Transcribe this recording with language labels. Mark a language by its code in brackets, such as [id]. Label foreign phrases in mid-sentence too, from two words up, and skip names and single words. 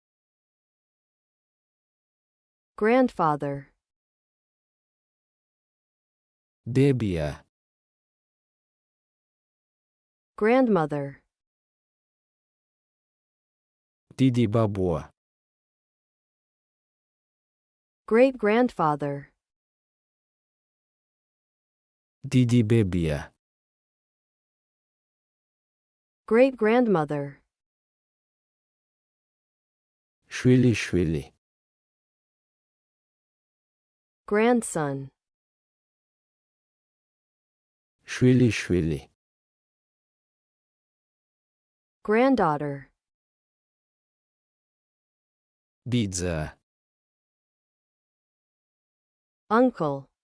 [en] grandfather, [ka] დებია, [en] grandmother, [ka] დიდი ბაბუა, [en] great grandfather, [ka] დიდი ბებია, [en] great grandmother, [ka] შვილიშვილი, [en] grandson, [ka] შვილიშვილი, [en] granddaughter, [ka] ბიძა, [en] uncle,